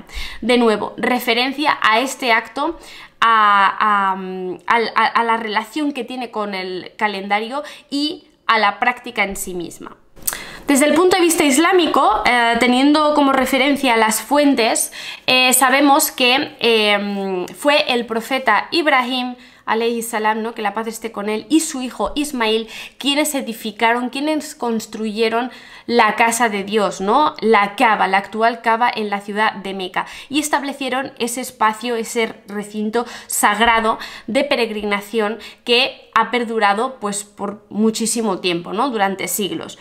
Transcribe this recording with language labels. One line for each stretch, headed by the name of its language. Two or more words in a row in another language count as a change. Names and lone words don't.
Spanish: De nuevo, referencia a este acto, a la relación que tiene con el calendario y a la práctica en sí misma. Desde el punto de vista islámico, teniendo como referencia las fuentes, sabemos que fue el profeta Ibrahim
Arabic: عليه السلام,
Spanish: ¿no?, que la paz esté con él, y su hijo Ismail, quienes edificaron, quienes construyeron la casa de Dios, ¿no?, la Kaaba, la actual Kaaba en la ciudad de Meca, y establecieron ese espacio, ese recinto sagrado de peregrinación que ha perdurado pues por muchísimo tiempo, ¿no?, durante siglos.